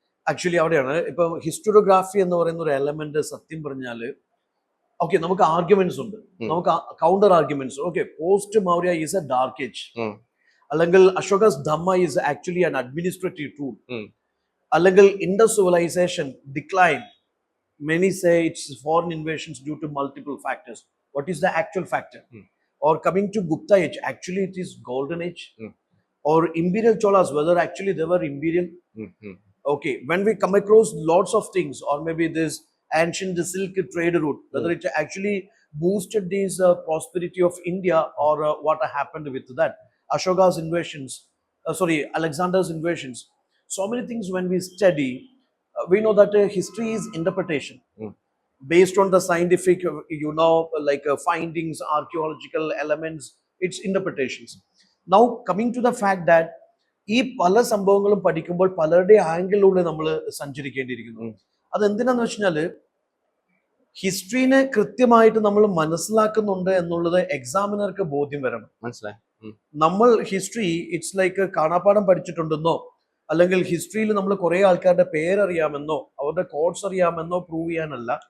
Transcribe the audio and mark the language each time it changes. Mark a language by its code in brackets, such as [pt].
[ml] Actually അവിടെയാണ് ഇപ്പൊ historiography എന്ന് പറയുന്ന ഒരു എലമെന്റ് സത്യം പറഞ്ഞാല് ഓക്കെ നമുക്ക് ആർഗ്യുമെന്റ്സ് ഉണ്ട്, നമുക്ക് counter arguments. [en] Okay, post Maurya is a dark age, അല്ലെങ്കിൽ Ashoka's dhamma is actually an administrative tool, അല്ലെങ്കിൽ Indus civilisation decline. Many say it's foreign invasions due to multiple factors. What is the actual factor? Or coming to Gupta age, actually it is golden age. Or imperial Cholas, whether actually they were imperial. Okay, when we come across lots of things, or maybe this ancient silk trade route, whether it actually boosted this prosperity of India, or what happened with that. Ashoka's invasions, Alexander's invasions. So many things when we study, we know that history is interpretation based on the scientific, findings, archaeological elements, its interpretations. Now coming to the fact that [ml] ഈ പല സംഭവങ്ങളും പഠിക്കുമ്പോൾ പലരുടെ ആംഗിളിലൂടെ നമ്മൾ സഞ്ചരിക്കേണ്ടിയിരിക്കുന്നു. അതെന്തിനാന്ന് വെച്ചാൽ ഹിസ്റ്ററിനെ കൃത്യമായിട്ട് നമ്മൾ മനസ്സിലാക്കുന്നുണ്ട് എന്നുള്ളത് എക്സാമിനർക്ക് ബോധ്യം വരണം. മനസ്സിലായി. നമ്മൾ ഹിസ്റ്ററി [en] it's like [ml] കാണാപ്പാഠം പഠിച്ചിട്ടുണ്ടെന്നോ അല്ലെങ്കിൽ ഹിസ്റ്ററിയിൽ നമ്മൾ കുറെ ആൾക്കാരുടെ പേരറിയാമെന്നോ അവരുടെ കോഡ്സ് അറിയാമെന്നോ പ്രൂവ് ചെയ്യാനല്ല.